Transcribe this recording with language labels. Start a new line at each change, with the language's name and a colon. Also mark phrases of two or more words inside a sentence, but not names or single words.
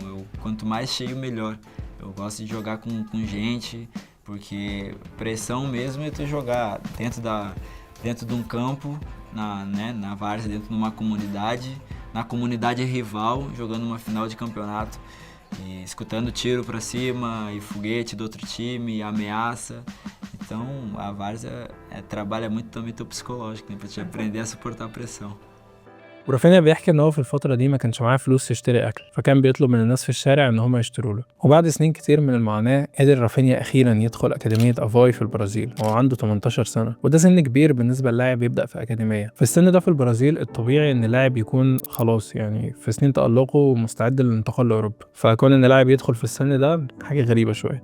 Portuguese: Quanto mais cheio, melhor. Eu gosto de jogar com gente, porque pressão mesmo é tu jogar dentro de um campo, na várzea, dentro de uma comunidade, na comunidade rival, jogando uma final de campeonato. e escutando tiro pra cima e foguete do outro time e ameaça. Então a várzea trabalha muito também teu psicológico, né, pra te aprender a suportar a pressão.
Arabic: ورافينيا بيحكي ان هو في الفتره دي ما كانش معاه فلوس يشتري اكل، فكان بيطلب من الناس في الشارع ان هم يشتروا له. وبعد سنين كتير من المعاناه قدر رافينيا اخيرا يدخل اكاديميه افاي في البرازيل وهو عنده 18 سنه، وده سن كبير بالنسبه للاعب يبدا في اكاديميه. في السن ده في البرازيل الطبيعي ان اللاعب يكون خلاص يعني في سنين تالقه ومستعد للانتقال لاوروبا، فكون ان اللاعب يدخل في السن ده حاجه غريبه شويه.